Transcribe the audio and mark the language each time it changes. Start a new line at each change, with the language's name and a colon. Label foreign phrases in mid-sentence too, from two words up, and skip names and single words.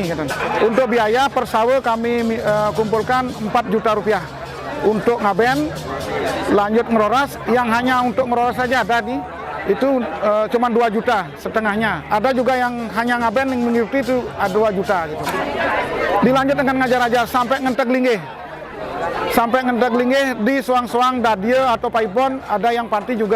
Indonesian: Untuk biaya per sawo kami kumpulkan 4 juta rupiah untuk ngaben, lanjut ngeroras, yang hanya untuk ngeroras saja ada nih itu cuma 2 juta setengahnya. Ada juga yang hanya ngaben yang mengikuti itu 2 juta gitu. Dilanjut dengan ngajar-ajar sampai ngentek linggih. Sampai ngentek linggih di suang-suang dadie atau paipon, ada yang panti juga.